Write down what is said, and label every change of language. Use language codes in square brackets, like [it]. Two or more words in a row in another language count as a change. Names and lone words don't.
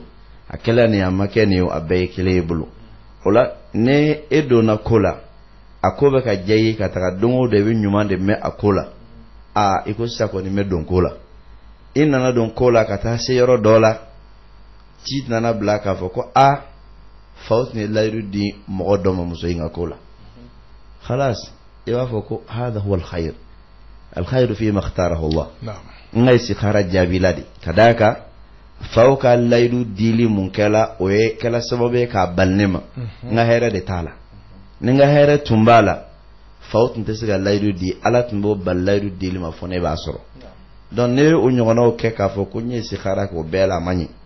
[bm] A kɛla nin a ma kɛ nin, a bɛɛ ye kelen e bolo. O la ni e donna ko la, a ko bɛ ka diya i ye ka taga don o don i bɛ ɲuman de mɛn a ko la, i ko sisan kɔni bɛ don ko la. I nana don ko la ka taa se yɔrɔ dɔ la, ci nana bila k'a fɔ ko faw tun ye layidu di mɔgɔ dɔ ma muso in ka ko la. Khalas, i b'a fɔ ko [ar] هذا هو الخير. الخير فيما اختاره الله. [bm] N ka istikhara jaabila de. Ka d'a kan faw ka layidu dili mun kɛla, o ye kɛla sababu ye k'a bali ne ma. N ka hɛrɛ de t'a la. Ni n ka hɛrɛ tun b'a la, faw tun tɛ se ka layidu di, ala tun b'o bali layidu dili ma fɔ ne b'a sɔrɔ. Donc ne o ɲɔgɔnnaw kɛ k'a fɔ ko n ye istikhara kɛ o bɛɛ la a ma ɲɛ.